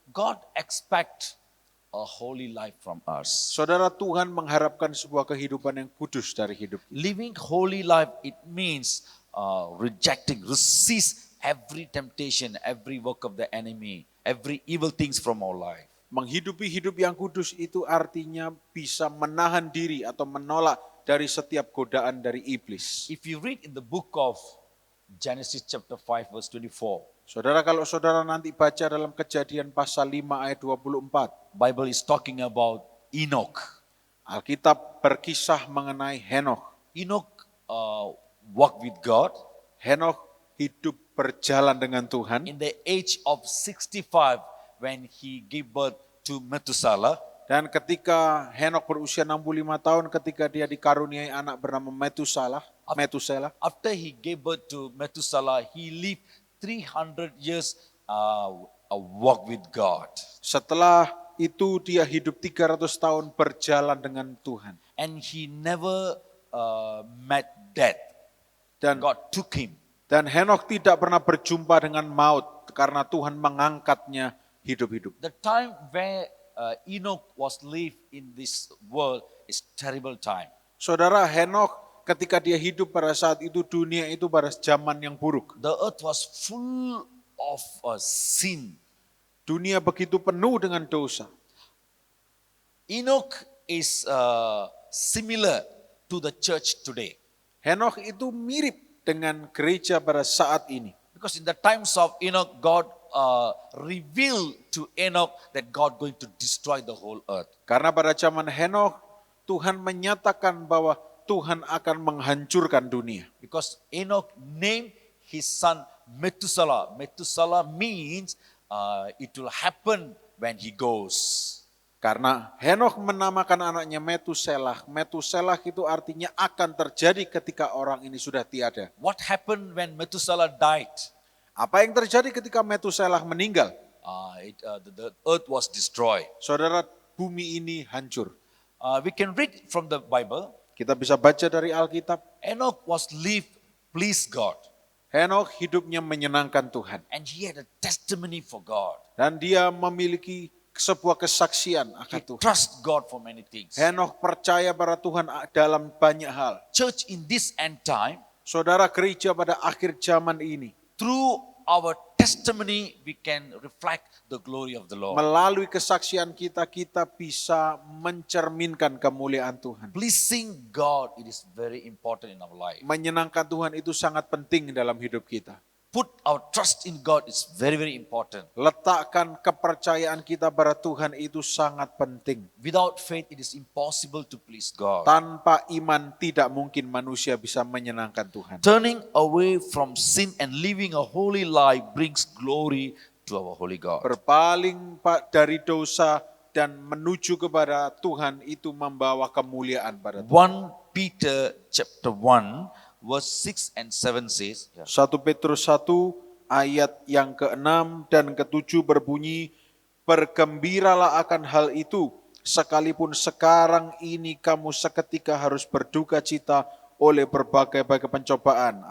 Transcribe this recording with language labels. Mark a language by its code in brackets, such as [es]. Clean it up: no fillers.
[en] God expects a holy life from us. [id] Saudara, Tuhan mengharapkan sebuah kehidupan yang kudus dari hidup kita. [en] Living holy life, it means resist every temptation, every work of the enemy, every evil things from our life. [id] Menghidupi hidup yang kudus itu artinya bisa menahan diri atau menolak dari setiap godaan dari iblis. [en] If you read in the book of Genesis chapter 5 verse 24, [id] saudara, kalau saudara nanti baca dalam Kejadian pasal 5 ayat 24, [en] Bible is talking about Enoch. [id] Alkitab berkisah mengenai Henokh. [en] Enoch walked with God. [id] Henokh hidup berjalan dengan Tuhan. [en] In the age of 65 when he gave birth to Methuselah. [id] Dan ketika Henokh berusia 65 tahun, ketika dia dikaruniai anak bernama Methuselah. [en] After he gave birth to Methuselah, he lived 300 years walk with God. [id] Setelah itu dia hidup 300 tahun berjalan dengan Tuhan. [en] And he never met death. [id] Dan [en] God took him. [id] Dan Henokh tidak pernah berjumpa dengan maut karena Tuhan mengangkatnya hidup-hidup. [en] The time where Enoch was lived in this world is terrible time. [id] Saudara, Henokh ketika dia hidup pada saat itu, dunia itu pada zaman yang buruk. [en] The earth was full of sin. [id] Dunia begitu penuh dengan dosa. [en] Enoch is similar to the church today. [id] Henokh itu mirip dengan gereja pada saat ini. [en] Because in the times of Enoch, God revealed to Enoch that God going to destroy the whole earth. [id] Karena pada zaman Henokh, Tuhan menyatakan bahwa Tuhan akan menghancurkan dunia. [en] Because Enoch named his son Methuselah. Methuselah means it will happen when he goes. [id] Karena Henokh menamakan anaknya Metuselah. Metuselah itu artinya akan terjadi ketika orang ini sudah tiada. [en] What happened when Methuselah died? [id] Apa yang terjadi ketika Metuselah meninggal? [en] The earth was destroyed. [id] Saudara, bumi ini hancur. [en] We can read from the Bible. [id] Kita bisa baca dari Alkitab. [en] Enoch was lived please God. [id] Henokh hidupnya menyenangkan Tuhan. [en] And he had a testimony for God. [id] Dan dia memiliki sebuah kesaksian akan Tuhan. [en] Trust God for many things. [id] Henokh percaya pada Tuhan dalam banyak hal. [en] Church in this end time, [id] saudara, gereja pada akhir zaman ini, [en] through our testimony, we can reflect the glory of the Lord. [id] Melalui kesaksian kita, kita bisa mencerminkan kemuliaan Tuhan. [en] Pleasing God, it is very important in our life. [id] Menyenangkan Tuhan itu sangat penting dalam hidup kita. [en] Put our trust in God is very, very important. [id] Letakkan kepercayaan kita pada Tuhan itu sangat penting. [en] Without faith, it is impossible to please God. [id] Tanpa iman tidak mungkin manusia bisa menyenangkan Tuhan. [en] Turning away from sin and living a holy life brings glory to our holy God. [id] Berpaling dari dosa dan menuju kepada Tuhan itu membawa kemuliaan pada Tuhan. [en] 1 Peter chapter 1 verse 6 and 7 says, [id] 1 Petrus 1 ayat yang ke-6 dan ke-7 berbunyi, bergembiralah akan hal itu, sekalipun sekarang ini kamu seketika harus berduka cita oleh berbagai-bagai pencobaan.